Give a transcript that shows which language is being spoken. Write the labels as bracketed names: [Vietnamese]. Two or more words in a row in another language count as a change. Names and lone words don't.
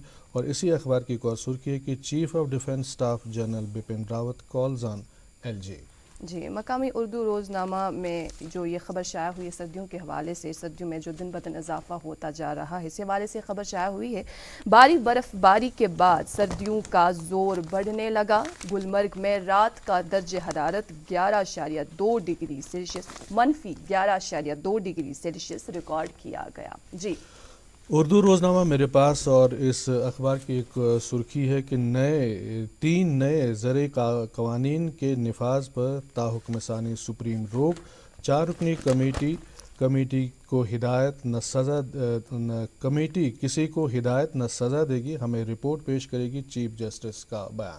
[Urdu] اور اسی اخبار کی ایک اور سرخی ہے کہ [English] chief of defence staff General Bipin Rawat calls on LG. [Urdu] جی مقامی اردو روزنامہ میں جو یہ خبر شائع ہوئی ہے سردیوں کے حوالے سے, سردیوں میں جو دن بدن اضافہ ہوتا جا رہا ہے, اس حوالے سے خبر شائع ہوئی ہے بھاری برف باری کے بعد سردیوں کا زور بڑھنے لگا. گلمرگ میں رات کا درجہ حرارت 11.2 ڈگری سیلسیس منفی 11.2 ڈگری سیلسیس ریکارڈ کیا گیا. جی اردو روزنامہ میرے پاس, اور اس اخبار کی ایک سرخی ہے کہ 3 نئے زرعی قوانین کے نفاذ پر تاحکم ثانی سپریم روک. 4 رکنی کمیٹی کو ہدایت نہ سزا کمیٹی کسی کو ہدایت نہ سزا دے گی, ہمیں رپورٹ پیش کرے گی, چیف جسٹس کا بیان.